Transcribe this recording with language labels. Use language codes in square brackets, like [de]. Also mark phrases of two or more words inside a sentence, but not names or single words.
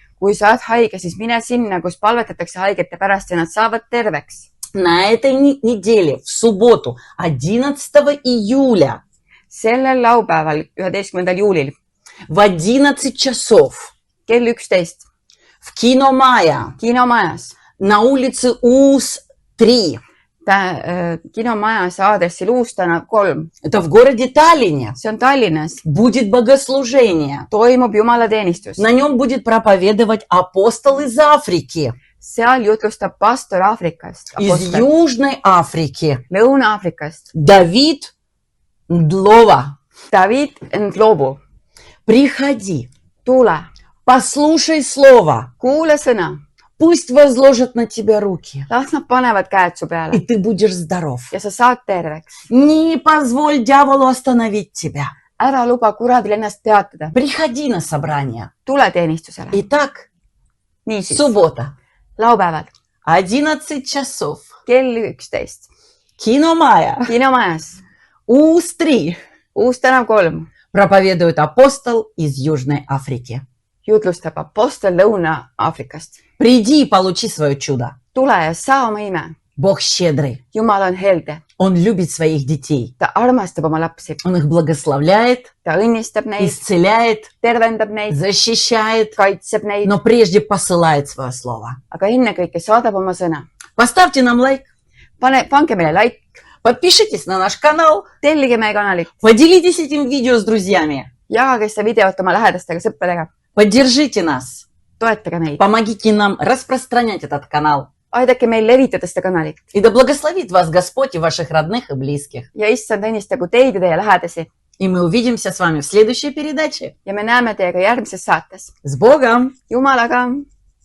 [et] Kui sa oled haige, siis mine sinna, kus palvetatakse haigete pärast ja nad saavad terveks. [ru] На этой неделе, в субботу, 11 июля, [et] Sellel laupäeval, 11. juulil, [ru] в 11 часов, [et] kell 11, [ru] в кино Майя, [et] kinomajas, [ru] на улице УС-3, [et] kinomajas aadressil Uus tänav 3. [ru] Это в городе Таллине. [et] See on Tallinnas. [ru] Будет богослужение. [et] Toimub jumalateenistus. [ru] На нем будет проповедовать апостол из Африки, [et] Seal jutlustab pastor Aafrikast. [ru] из Южной Африки. [et] Lõuna-Aafrikast. [ru] Давид Ндлова. [et] David Ndlovu. [ru] Приходи, [et] Tule. [ru] послушай слово. [et] Kuule sõna. [ru] Пусть возложат на тебя руки, [et] Las nad panevad käed su [ru] и [et] peale. [ru] ты будешь здоров. [et] Ja sa saad terveks. [ru] Не позволь дьяволу остановить тебя. [et] Ära luba kuradil ennast peatada. [ru] Приходи на собрание. [et] Tule teenistusele. [ru] Итак, [et] Niisiis. [ru] суббота, [et] Laupäeval. [ru] 11 часов. [et] Kell 11. [ru] Киномая. [et] Kinomajas. [ru] УС-3. [et] Uus tänav 3. [ru] Проповедует апостол из Южной Африки. [et] Jutlustab apostel Lõuna-Aafrikast. [ru] Приди и получи свое чудо. [et] Tule ja saa oma ime. [ru] Бог щедрый. [et] Jumal on helde. [ru] Он любит своих детей. [et] Ta armastab oma lapsi. [ru] Он их благословляет, [et] Ta õnnistab neid, [ru] исцеляет, [et] tervendab neid, [ru] защищает, [et] kaitseb neid, [ru] но прежде посылает свое слово. [et] aga ennekõike saadab oma sõna. [ru] Поставьте нам лайк, [et] Pange meile like, [ru] подпишитесь на наш канал, [et] tellige meie kanalit, [ru] поделитесь этим видео с друзьями, [et] jagage seda videot oma lähedastega, sõpradega. [ru] поддержите нас, [et] Toetage meid. [ru] помогите нам распространять этот канал. [et] Aidake meil levitada seda kanalit. [ru] И да благословит вас Господь и ваших родных и близких. [et] Ja issand õnnistagu teid ja teie lähedasi. [ru] И мы увидимся с вами в следующей передаче. [et] Ja me näeme teiega järgmises saates. [ru] С Богом! [et] Jumalaga!